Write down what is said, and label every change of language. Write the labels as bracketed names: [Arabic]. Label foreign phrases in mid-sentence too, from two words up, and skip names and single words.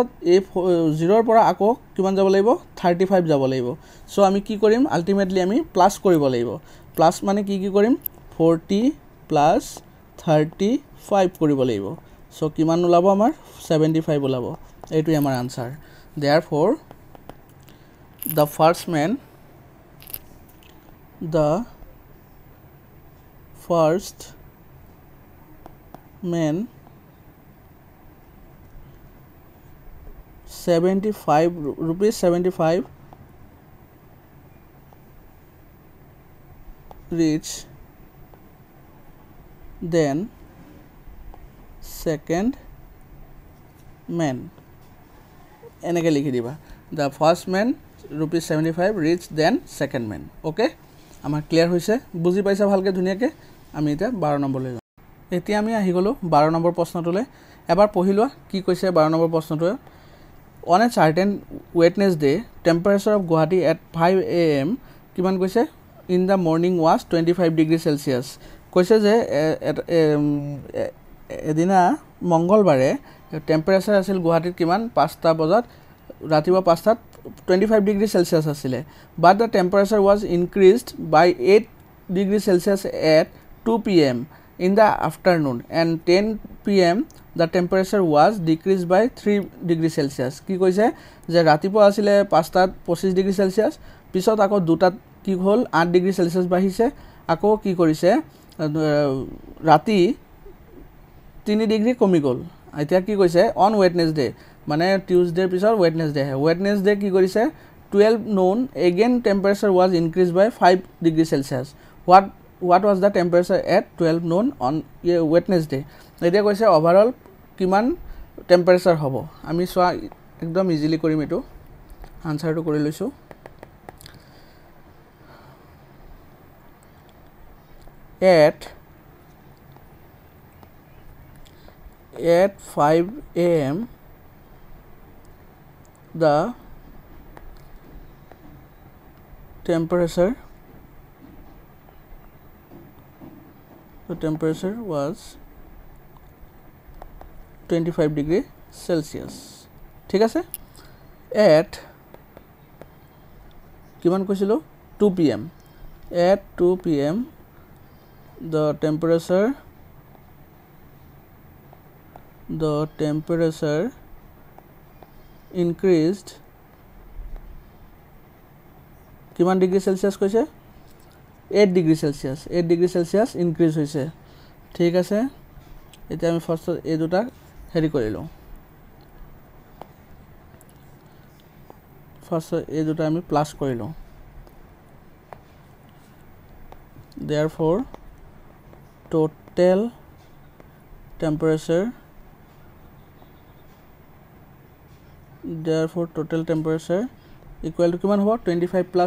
[Assamese] এই 0 ৰ পৰা আকৌ কিমান যাব লাগিব 35 যাব লাগিব সো আমি কি কৰিম আলটিমেটলি আমি প্লাস কৰিব লাগিব প্লাস মানে কি কৰিম 40 প্লাস 35 কৰিব লাগিব সো কিমান ওলাব আমাৰ 75 ওলাব এইটোই আমাৰ আনসাৰ [English] therefore the first man ₹75 reach then second man [Assamese] এনেকৈ লিখি দিবা [English] the first man ₹75 rich then second man [Assamese] okay আমাৰ ক্লিয়াৰ হৈছে বুজি পাইছা ভালকৈ ধুনীয়াকৈ আমি এটা 12 নম্বৰলৈ যাম এতিয়া আমি আহি গলো 12 নম্বৰ প্ৰশ্নটোলৈ এবাৰ পঢ়িলোৱা কি কৈছে 12 নম্বৰ প্ৰশ্নটোৱে [English] on a certain Wednesday temperature of Guwahati at 5 am [Assamese] কিমান কৈছে [English] in the morning was 25 degrees Celsius [Assamese] কৈছে যে এদিনা মঙ্গলবাৰে টেম্পাৰেচাৰ আছিল গুৱাহাটীত কিমান 5টা বজাত ৰাতিপুৱা 5টাত [English] 25 degrees Celsius আছিলে but the temperature was increased by 8 degrees Celsius at 2 pm in the afternoon and 10 pm the temperature was decreased by 3 degrees Celsius [Assamese] কি কৈছে যে ৰাতিপুৱা আছিলে 5টাত 25 ডিগ্ৰী সেলসিয়াস পিছত আকৌ দুটাত কি হ'ল 8 ডিগ্ৰী সেলসিয়াস বাঢ়িছে আকৌ কি কৰিছে ৰাতি 3 ডিগ্ৰী কমি গ'ল এতিয়া কি কৈছে [English] on Wednesday [Assamese] মানে টিউজডে পিছৰ ওয়েডনেসডে কি কৰিছে [English] 12 noon again temperature was increased by 5 degrees Celsius what was the temperature at 12 noon on Wednesday [Assamese] এতিয়া কৈছে ওভাৰঅল কিমান টেম্পাৰেচাৰ হ'ব আমি সোৱা একদম ইজিলি কৰিম এটো আনসাৰটো কৰি লৈছো [English] at 5 am the temperature was 25 degree Celsius [Assamese] ঠিক আছে [English] at [Assamese] কিমান কৈছিলো [English] 2 pm at 2 pm the temperature increased [Assamese] কিমান [English] degree Celsius [Assamese] কৈছে 8 [English] degree Celsius increase [Assamese] হৈছে ঠিক আছে এতিয়া আমি ফাৰ্স্ট এই দুটা হেৰি কৰিলো ফাৰ্স্ট এই দুটা আমি প্লাস কৰিলো [English] therefore total temperature equal to [Assamese] কিমান হ'ব 25 plus